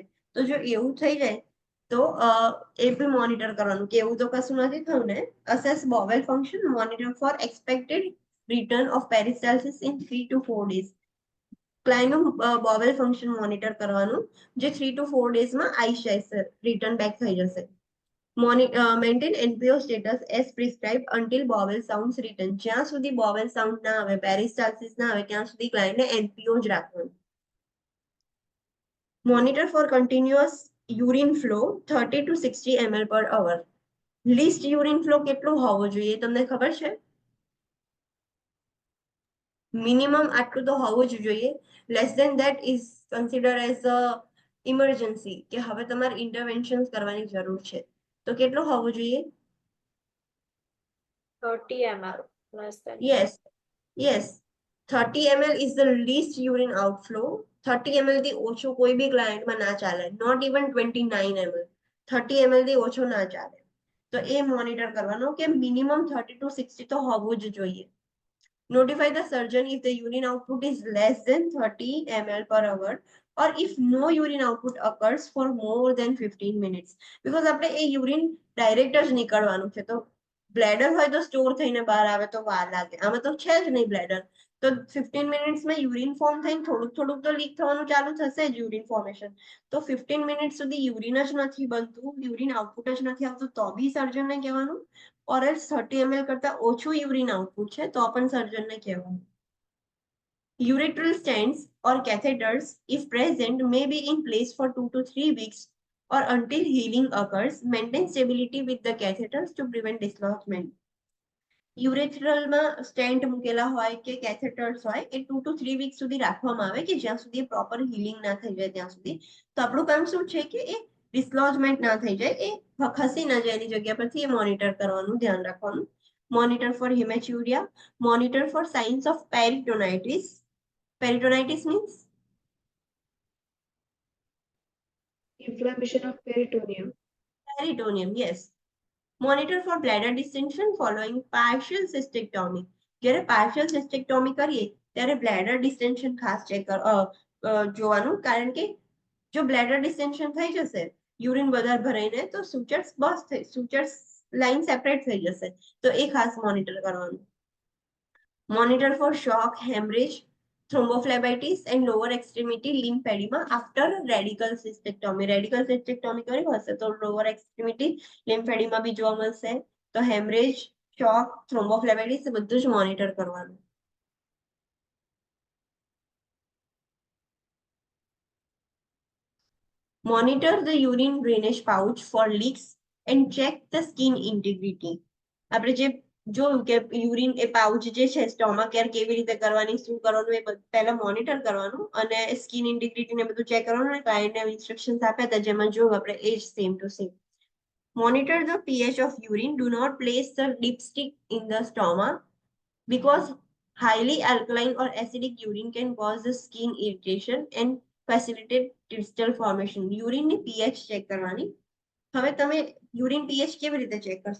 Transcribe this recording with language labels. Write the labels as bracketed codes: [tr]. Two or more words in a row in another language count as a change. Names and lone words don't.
[gu] તો જો એવું થઈ જાય તો એ બી મોનિટર કરવાનું કે એવું તો કશું નથી થયું ને. [en] assess bowel function, monitor for expected return of peristalsis in 3 to 4 days. [gu] ક્લાયન્ટનું [en] bowel function [gu] મોનિટર કરવાનું જે [en] 3 to 4 days [gu] માં આવી જશે, [en] return back [gu] થઈ જશે. [en] maintain NPO status as prescribed until bowel sounds return. [gu] જ્યાં સુધી [en] bowel sound [gu] ના આવે, પેરિસ્ટાલ્સિસ ના આવે ત્યાં સુધી ક્લાયન્ટને NPO જ રાખવાનું. [en] Monitor for continuous urine flow 30 to 60 ml per hour. Least urine flow [gu] કેટલું હોવું જોઈએ તમને ખબર છે? મિનિમમ આટલું તો હોવું જ જોઈએ. [en] less than that is consider as a emergency [gu] કે હવે તમારે ઇન્ટરવેન્શન કરવાની જરૂર છે. તો કેટલું હોવું જોઈએ? [en] 30 ml less than Yes. 30 ml is the least urine outflow. [gu] 30 ml થી ઓછું કોઈ બી ક્લાયન્ટમાં ના ચાલે. [en] not even 29 ml. [gu] 30 ml થી ઓછો ના ચાલે. તો એ મોનિટર કરવાનું કે મિનિમમ 30 to 60 તો હોવું જ જોઈએ. [en] Notify the surgeon if the urine output is less than 30 ml per hour or if no urine output occurs for more than 15 minutes. [gu] Because આપણે એ યુરિન ડાયરેક્ટ જ નીકળવાનું છે, તો બ્લેડર હોય તો સ્ટોર થઈને બહાર આવે તો વાર લાગે. આમાં તો છે જ નહીં બ્લેડર, તો 15 મિનિટ્સમાં યુરિન ફોર્મ થઈને થોડુંક થોડુંક તો લીક થવાનું ચાલુ થશે જ [en] urine formation. [gu] તો 15 મિનિટ સુધી યુરિન જ નથી બનતું, [en] urine output [gu] જ નથી આવતું, તો બી સર્જનને કહેવાનું. [en] or else [gu] 30 ml કરતા ઓછું [en] urine output [gu] છે તો પણ સર્જનને કહેવાનું. [en] Urethral stents or catheters, if present, may be in place for 2 to 3 weeks or until healing occurs. Maintain stability with the catheters to prevent dislodgement. [gu] યુરેથ્રલમાં સ્ટેન્ટ મૂકેલા હોય કે કેથેટર્સ હોય એ 2 to 3 વીક સુધી રાખવામાં આવે કે જ્યાં સુધી [en] proper healing [gu] ના થઈ જાય ત્યાં સુધી. તો આપણું કામ શું છે કે એ ડિસ્લોજમેન્ટ ના થઈ જાય, એ ખસી ના જાય એની જગ્યા પરથી, એ મોનિટર કરવાનું, ધ્યાન રાખવાનું. [en] monitor for hematuria, monitor for signs of peritonitis. peritonitis means Inflammation of peritoneum. peritoneum, yes. Monitor for bladder distension following partial cystectomy. [gu] જ્યારે [en] partial cystectomy [gu] કરીએ ત્યારે [en] bladder distension [gu] ખાસ ચેક જોવાનું, કારણ કે જો [en] bladder distension [gu] થઈ જશે, યુરિન વધારે ભરાઈને, તો sutures બસ થઈ, [en] sutures line separate [gu] થઈ જશે, તો એ ખાસ મોનિટર કરવાનું. [en] Monitor for shock, hemorrhage, thrombophlebitis and lower extremity lymphedema after radical cystectomy. Radical cystectomy [gu] કર્યું હશે તો [en] lower extremity lymphedema [gu] બી જોવા મળશે. તો [en] hemorrhage, shock, thrombophlebitis [gu] એ બધું જ મોનિટર કરવાનું. [en] Monitor the urine drainage pouch for leaks and check the skin integrity. [gu] આપણે જે જોયું કે યુરિન એ પાઉચ જે છે [en] stoma care [gu] કેવી રીતે કરવાની, શું કરવાનું, એ પહેલા મોનિટર કરવાનું અને [en] skin integrity [gu] ને બધું ચેક કરવાનું. અને ક્લાયન્ટને ઇન્સ્ટ્રક્શન્સ આપ્યા હતા જેમાં જોયું આપણે એ જ [en] same to same. monitor the pH of urine. Do not place the dipstick in the stoma because highly alkaline or acidic urine can cause the skin irritation and facilitate crystal formation. [gu] યુરિનની pH ચેક કરવાની. હવે તમે [en] urine pH [gu] કેવી રીતે ચેક કરશો?